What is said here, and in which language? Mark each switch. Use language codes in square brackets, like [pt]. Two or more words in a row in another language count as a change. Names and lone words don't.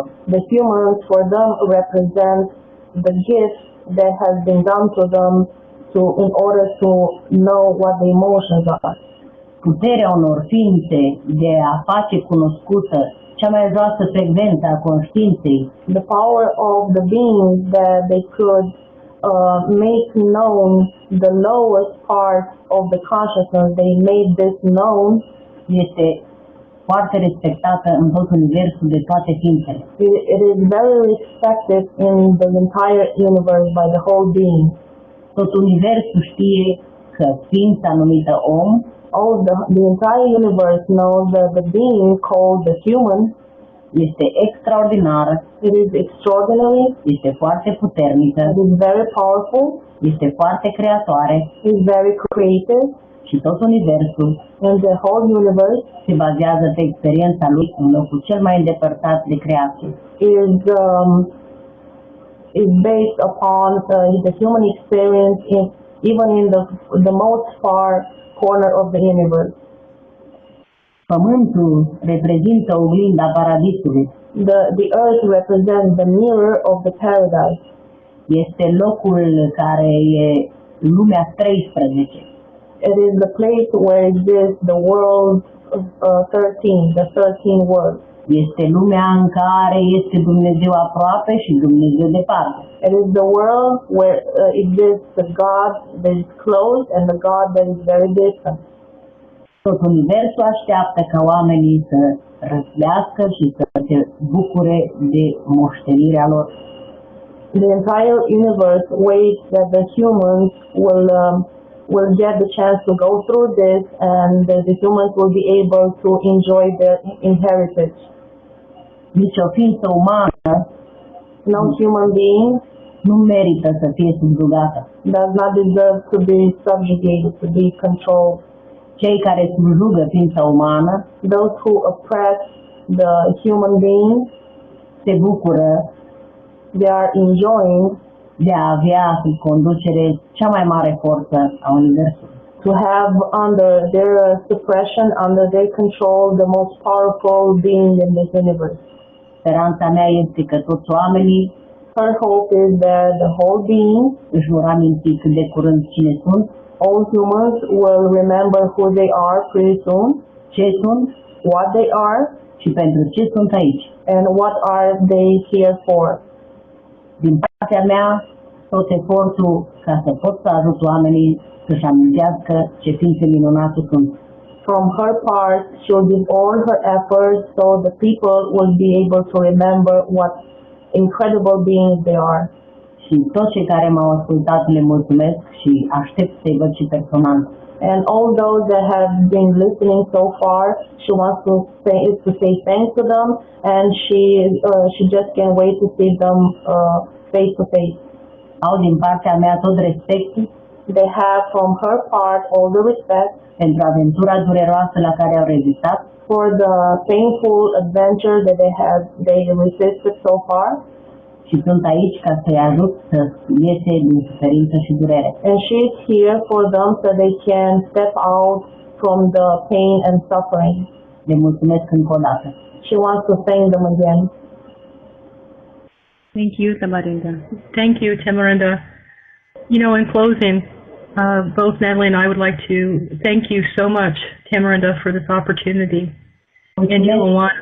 [en] The humans for them represent the gift that has been done to them in order to know what the emotions are. [ro] Puterea unor ființe de a face cunoscută cea mai joasă frecvență a conștiinței. [en] The power of the beings that they could make known the lowest part of the consciousness, they made this known, [ro] este foarte respectată în tot universul de toate ființele. [en] It is very respected in the entire universe by the whole being. [ro] Tot universul știe că ființa numită om [en] The entire universe knows that the being called the human [ro] este extraordinară, [en] it is extraordinary, [ro] este foarte puternică, [en] it is very powerful, [ro] este foarte creatoare [en] it is very creative, [ro] și tot universul [en] and the whole universe [ro] se bazează pe experiența lui în locul cel mai îndepărtat de creație. [en] is based upon the human experience even in the most far corner of the universe. [ro] Pământul reprezintă oglinda paradisului. [en] The earth represents the mirror of the paradise. [ro] Este locul care e lumea 13. [en] It is the place where exists the world 13, the 13 worlds. [ro] Este lumea în care este Dumnezeu aproape și Dumnezeu departe. [en] It is the world where exists the God that is close and the God that is very distant. [ro] Tot universul așteaptă ca oamenii să răslească și să se bucure de moștenirea lor. [en] The entire universe waits that the humans will get the chance to go through this, and the humans will be able to enjoy their inheritance. [ro] Nici o ființă umană [en] No human being [ro] nu merită să fie subjugată. [en] does not deserve to be subjugated, to be controlled. [ro] Cei care subjugă ființa umană [en] Those who oppress the human being, [ro] se bucură [en] they are enjoying [ro] de a avea în conducere cea mai mare forță a universului. [en] to have under their suppression, under their control, the most powerful being in this universe. [ro] Speranța mea este că toți oamenii [en] Her hope is that the whole being, [ro] își vor aminti cât de curând cine sunt, [en] all humans will remember who they are pretty soon, [ro] ce sunt [en] what they are, [ro] și pentru ce sunt aici. [en] and what are they here for. [ro] Din partea mea, tot efortul ca să pot să ajut oamenii să-și amintească ce ființe minunate sunt. [en] From her part, she will give all her efforts so the people will be able to remember what incredible beings they are. [ro] Și toți cei care m-au ascultat le mulțumesc și aștept să-i văd și personal. [en] And all those that have been listening so far, she wants to say thanks to them, and she just can't wait to see them face to face. [ro] Au din partea mea tot respectul [en] They have from her part all the respect [ro] pentru aventura dureroasă la care au rezistat [en] for the painful adventure that they resisted so far, [ro] și sunt aici ca să-i ajut să iese din suferință și durere. [en] and she is here for them so they can step out from the pain and suffering. [ro] Le mulțumesc încă o dată. [en] She wants to thank them again. Thank you, Tamarinda. Thank you, Tamarinda. You know, in closing, both Natalie and I would like to thank you so much, Tamarinda, for this opportunity. And you, Luana.